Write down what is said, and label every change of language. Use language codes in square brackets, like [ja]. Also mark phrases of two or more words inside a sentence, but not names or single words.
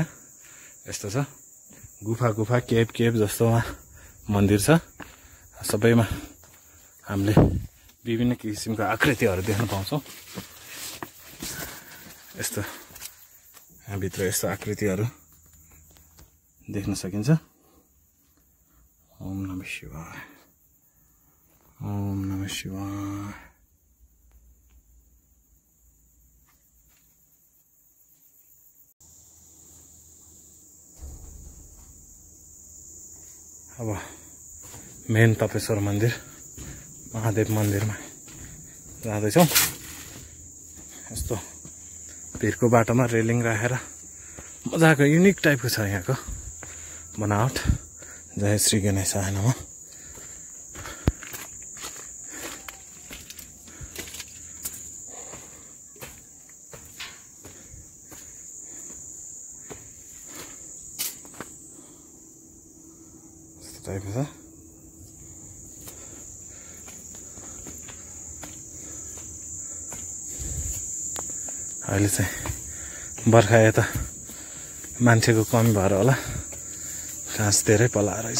[ne] यस्तो छ गुफा केभ जस्तोमा मन्दिर छ। सबैमा हामीले विभिन्न किसिमको आकृतिहरू देख्न पाउँछौँ। यस्तो यहाँभित्र यस्तो आकृतिहरू देख्न सकिन्छ। [sa] ओम नमः शिवाय, ओम नमः शिवाय। [ne] अब मेन तपेश्वर मन्दिर महादेव मन्दिरमा जाँदैछौँ। यस्तो भिरको बाटोमा रेलिङ राखेर मजाको युनिक टाइपको छ यहाँको बनावट। [sa] जय श्री गणेशाय नमः। [ne] टाइपको छ। अहिले चाहिँ बर्खा यता मान्छेको कमी भएर होला घाँस धेरै पलाएर रहेछ।